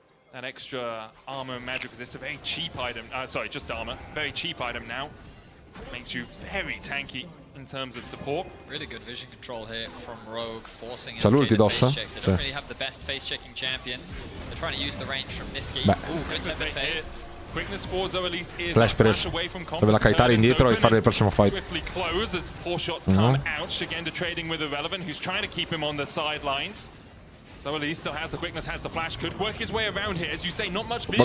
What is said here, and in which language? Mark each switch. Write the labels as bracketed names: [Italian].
[English] That extra armor and magic resist, a very cheap item. Sorry, just armor. Very cheap item now. Makes you very tanky in terms of support. Really good vision control here from Rogue, forcing [Italian] C'ha l'ulti [English] SK to [Italian] DOS? [English] face check. They don't really have the best face checking champions. They're trying to use the range from Niski. Ooh, good temper fade. Quickness for Zoelis is [Italian] Flash preso. Deve la kiteare indietro e fare il prossimo fight. [English] Swiftly close as 4 shots come out. Shigenda trading with Irrelevant, who's trying to keep him on the sidelines. Zoelis still has the quickness, has the flash, could work his way around here. As you say, not much vision.